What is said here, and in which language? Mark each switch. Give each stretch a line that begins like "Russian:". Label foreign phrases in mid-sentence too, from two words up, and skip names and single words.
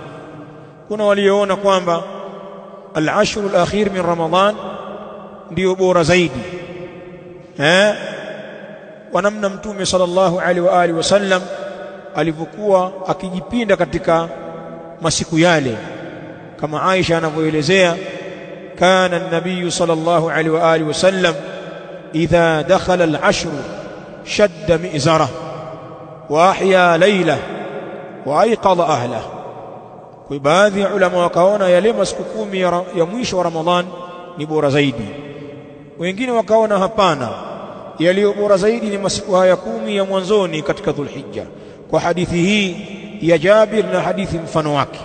Swahili: Kuna walioona kwamba
Arabic: العشر الأخير من رمضان
Swahili: ndio bora zaidi, kwa namna Mtume
Arabic: صلى الله عليه وعلى آله وسلم
Swahili: alivyokuwa akijipinda katika masiku yale, kama Aisha anavyoelezea,
Arabic: كان النبي صلى الله عليه وعلى آله وسلم إذا دخل العشر شد مئزره وأحيا ليله وأيقظ أهله.
Swahili: Kwa baadhi ya ulama wakaona yale masiku 10 ya mwisho wa Ramadhan ni bora zaidi, wengine wakaona hapana, yaliyo bora zaidi ni masiku haya 10 ya mwanzoni katika Dhulhijja, kwa hadithi hii ya Jabir na hadithi mfano wake.